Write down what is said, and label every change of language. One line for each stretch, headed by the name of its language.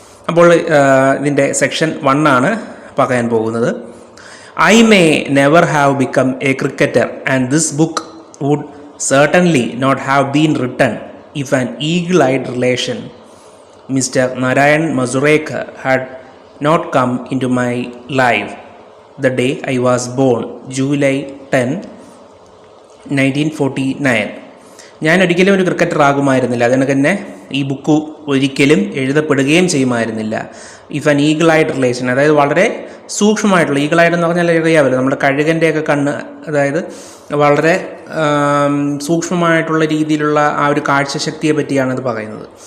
Malayalam: അപ്പോൾ ഇതിൻ്റെ സെക്ഷൻ 1 ആണ് പറയാൻ പോകുന്നത്.
English: I may never have become a cricketer, and this book would certainly not have been written if an eagle-eyed relation, Mr. N.I.O.S, had not come into my life the day I was born, July 10, 1949.
Malayalam: ഞാൻ ഒരിക്കലും ഒരു cricketer ആകുമായിരുന്നില്ല, അതിന് തന്നെ ഈ book ഒരിക്കലും എഴുതപ്പെടുകയും ചെയ്യുമായിരുന്നില്ല.
English: if an
Malayalam: ഈഗിളായിട്ട് relation, അതായത് വളരെ സൂക്ഷ്മമായിട്ടുള്ള, ഈഗിളായിട്ട് എന്ന് പറഞ്ഞാൽ അറിയാമല്ലോ, നമ്മുടെ കഴുകൻ്റെയൊക്കെ കണ്ണ്, അതായത് വളരെ സൂക്ഷ്മമായിട്ടുള്ള രീതിയിലുള്ള ആ ഒരു കാഴ്ചശക്തിയെ പറ്റിയാണ് ഇത് പറയുന്നത്.